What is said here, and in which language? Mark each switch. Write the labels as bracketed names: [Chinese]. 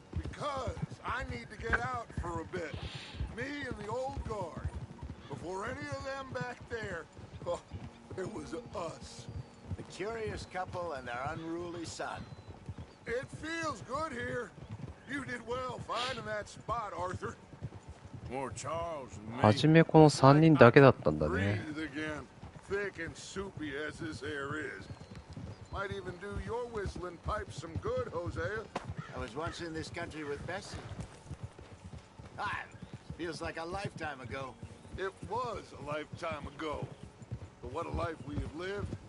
[English] Because I need to get out for a bit. Me and the old guard. Before any of them back there, oh, there was us. The curious couple and their unruly son. It feels good here. You did well finding that spot, Arthur. More Charles and me. [Japanese] はじめこの3人だけだったんだね。 [English] Breathe again. Thick and soupy as this air is. Might even do your whistling pipes some good, Hosea. I was once in this country with Bessie. Ah, feels like a lifetime ago. It was a lifetime ago. But what a life we have lived.